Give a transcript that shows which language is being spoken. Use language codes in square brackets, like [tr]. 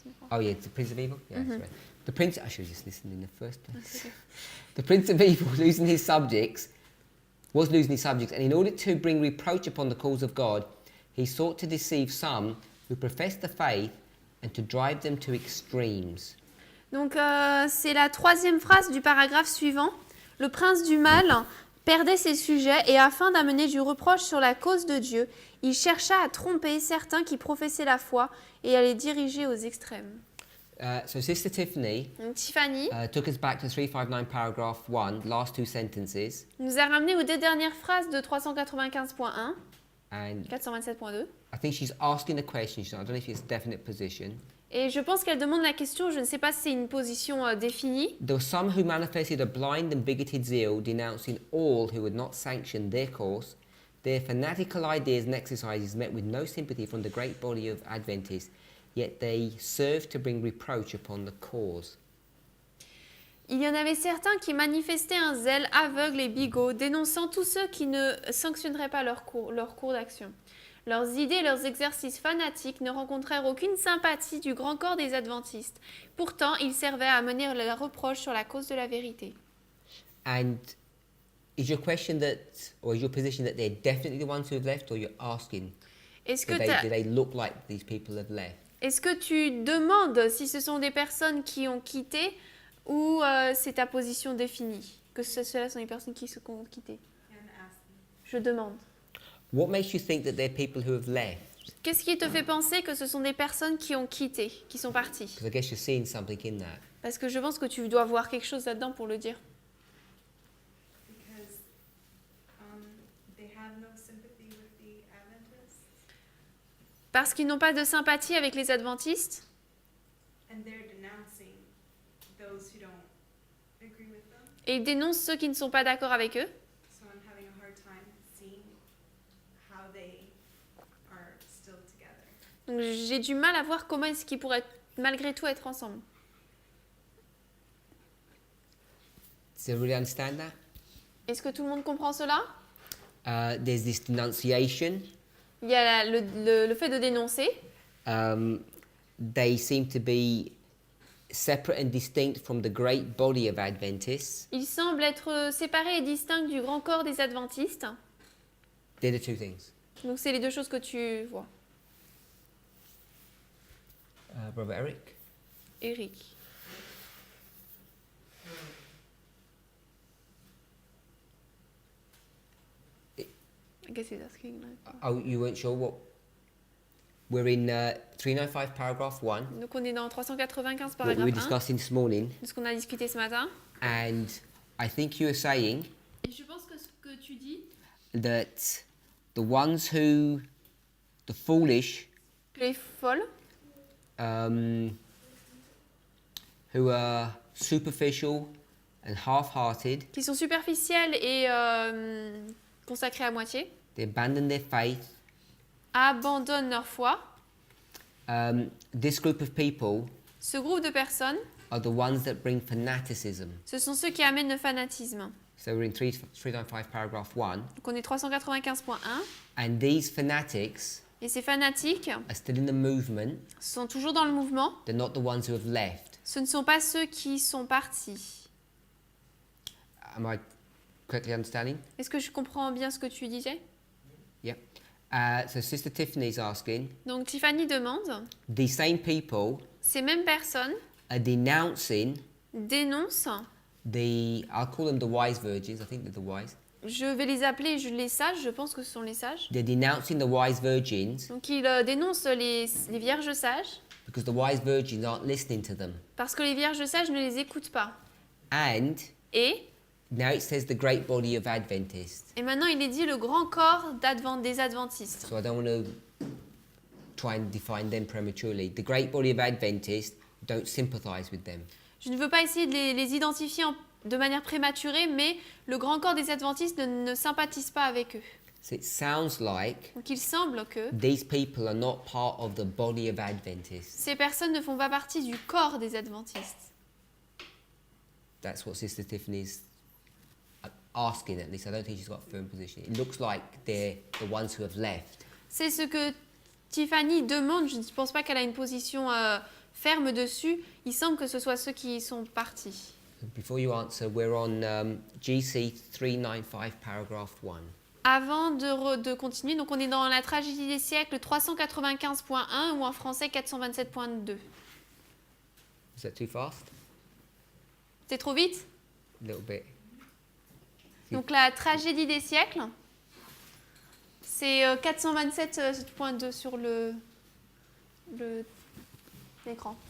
[en] Oh yeah, it's the Prince of Evil? Yeah, that's right. The Prince, I should have just listened in the first place. The Prince of Evil was losing his subjects, and in order to bring reproach upon the cause of God, he sought to deceive some who professed the faith and to drive them to extremes. [fr] Donc c'est la troisième phrase du paragraphe suivant. Le prince du mal perdait ses sujets et afin d'amener du reproche sur la cause de Dieu, il chercha à tromper certains qui professaient la foi et à les diriger aux extrêmes. [en] So Sister Tiffany [fr] Donc Tiffany [en] took us back to 359 paragraph 1, last two sentences, [fr] nous a ramené aux deux dernières phrases de 395.1, [en] and 427.2. I think she's asking a question. I don't know if it's a definite position. [fr] Et je pense qu'elle demande la question, je ne sais pas si c'est une position définie. [en] There were some who manifested a blind and bigoted zeal, denouncing all who would not sanction their course. Their fanatical ideas and exercises met with no sympathy from the great body of Adventists, yet they served to bring reproach upon the cause. [fr] Il y en avait certains qui manifestaient un zèle aveugle et bigot, dénonçant tous ceux qui ne sanctionneraient pas leur cours d'action. Leurs idées et leurs exercices fanatiques ne rencontrèrent aucune sympathie du grand corps des adventistes. Pourtant, ils servaient à mener le reproche sur la cause de la vérité. [en] And is your question that, or is your position that they're definitely the ones who have left, or you're asking, [fr] Est-ce que, [en] do they look like these people have left? [fr] est-ce que tu demandes si ce sont des personnes qui ont quitté ou c'est ta position définie? Que ceux-là sont les personnes qui ont quitté? Je demande. [en] What makes you think that they're people who have left? [fr] Qu'est-ce qui te fait penser que ce sont des personnes qui ont quitté, qui sont parties? [en] Because I guess you're seeing something in that. [fr] Parce que je pense que tu dois voir quelque chose là-dedans pour le dire. [en] Because they have no sympathy with the Adventists, [fr] Parce qu'ils n'ont pas de sympathie avec les adventistes [en] and they're denouncing those who don't agree with them. [fr] et ils dénoncent ceux qui ne sont pas d'accord avec eux. [en] So I'm having a hard time seeing how they are still together. [fr] Donc j'ai du mal à voir comment est-ce qu'ils pourraient malgré tout être ensemble. [en] Does everybody understand that? [fr] Est-ce que tout le monde comprend cela? [en] There's this denunciation. [fr] Il y a le fait de dénoncer. [en] They seem to be separate and distinct from the great body of Adventists. [fr] Ils semblent être séparés et distincts du grand corps des adventistes. [en] They're the two things. [fr] Donc c'est les deux choses que tu vois. [en] Brother Eric? [fr] Eric. [en] I guess he's asking like... Oh, you weren't sure what? We're in 395 paragraph 1. [fr] Donc on est dans 395 [en] What we [fr] paragraphe [en] were [fr] 1, [en] discussing this morning. [fr] de ce qu'on a discuté ce matin. [en] And I think you were saying [fr] Et je pense que ce que tu dis, [en] that the ones who, the foolish, [fr] les folles, [en] who are superficial and half-hearted, [fr] qui sont superficielles et consacrées à moitié, [en] they abandon their faith. [fr] abandonnent leur foi. [en] This group of people [fr] Ce groupe de personnes, [en] are the ones that bring fanaticism. [fr] ce sont ceux qui amènent le fanatisme. [en] So we're in 395 paragraph 1. [fr] Donc on est 395.1. [en] And these fanatics [fr] Et ces fanatiques [en] are still in the movement. [fr] sont toujours dans le mouvement. [en] They're not the ones who have left. [fr] Ce ne sont pas ceux qui sont partis. [en] Am I correctly understanding? [fr] Est-ce que je comprends bien ce que tu disais? [en] Yeah. So Sister Tiffany's asking, [fr] Donc Tiffany demande, [en] these same people [fr] ces mêmes personnes [en] are denouncing [fr] dénoncent, [en] I'll call them the wise virgins, I think they're the wise. [fr] je vais les appeler les sages, je pense que ce sont les sages. [en] They're denouncing the wise virgins [fr] Donc ils dénoncent les vierges sages [en] because the wise virgins aren't listening to them. [fr] parce que les vierges sages ne les écoutent pas. [en] And [fr] Et [en] now it says the great body of Adventists. [fr] maintenant il est dit le grand corps des adventistes. [en] So I don't want to try and define them prematurely. The great body of Adventists don't sympathize with them. [fr] Je ne veux pas essayer de les identifier de manière prématurée, mais le grand corps des adventistes ne sympathise pas avec eux. [en] So it sounds like [fr] Donc il semble que [en] these people are not part of the body of Adventists. [fr] ces personnes ne font pas partie du corps des adventistes. [en] That's what Sister Tiffany's asking, at least. I don't think she's got a firm position. It looks like they're the ones who have left. [fr] C'est ce que Tiffany demande. Je ne pense pas qu'elle a une position ferme dessus. Il semble que ce soit ceux qui sont partis. [en] Before you answer, we're on GC 395, paragraph 1. [fr] Avant de continuer, donc on est dans la tragédie des siècles 395.1 ou en français 427.2. [en] Is that too fast? [fr] C'est trop vite? [en] A little bit. [fr] Donc la tragédie des siècles, c'est 427.2 sur l'écran.